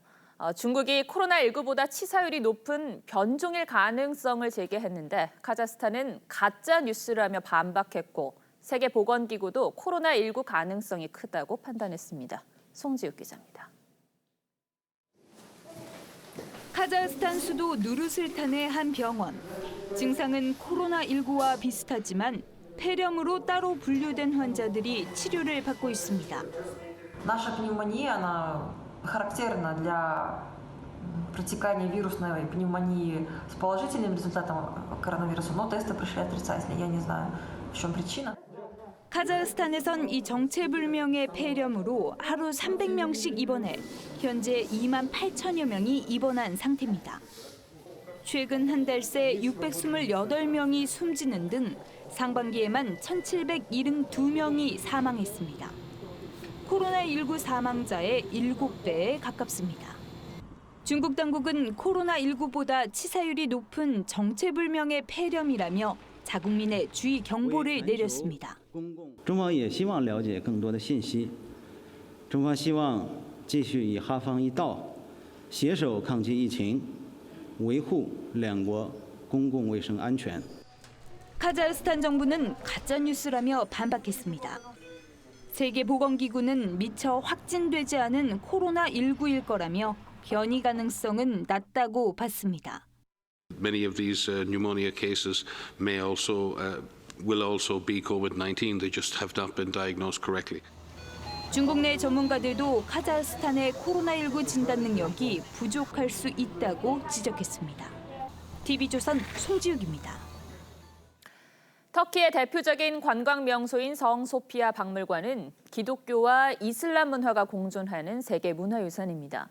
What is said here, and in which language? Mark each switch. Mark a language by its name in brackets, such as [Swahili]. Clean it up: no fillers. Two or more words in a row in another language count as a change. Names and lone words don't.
[Korean] 중국이 코로나19보다 치사율이 높은 변종일 가능성을 제기했는데 카자흐스탄은 가짜 뉴스라며 반박했고 세계보건기구도 코로나19 가능성이 크다고 판단했습니다. 송지욱 기자입니다. 카자흐스탄 수도 누르슬탄의 한 병원. 증상은 코로나19와 비슷하지만 폐렴으로 따로 분류된 환자들이 치료를 받고 있습니다. [Russian] Наша пневмония, она характерна для протекания вирусной пневмонии с положительным результатом коронавируса, но тесты пришли отрицательные. Я не знаю, в чем причина. [Korean] 카자흐스탄에선 이 정체불명의 폐렴으로 하루 300명씩 입원해 현재 2만 8천여 명이 입원한 상태입니다. 최근 한 달 새 628명이 숨지는 등 상반기에만 1,772명이 사망했습니다. 코로나19 사망자의 7배에 가깝습니다. 중국 당국은 코로나19보다 치사율이 높은 정체불명의 폐렴이라며 자국민의 주의 경보를 내렸습니다. [Chinese] 中方也希望了解更多的信息。中方希望继续以哈方一道，携手抗击疫情，维护两国公共卫生安全。 [Korean] 카자흐스탄 정부는 가짜 뉴스라며 반박했습니다. 세계보건기구는 미처 확진되지 않은 코로나19일 거라며 변이 가능성은 낮다고 봤습니다. [English] Many of these pneumonia cases will also be COVID-19. They just have not been diagnosed correctly. [Korean] 중국 내 전문가들도 카자흐스탄의 코로나19 진단 능력이 부족할 수 있다고 지적했습니다. TV조선 송지욱입니다. 터키의 대표적인 관광 명소인 성 소피아 박물관은 기독교와 이슬람 문화가 공존하는 세계 문화유산입니다.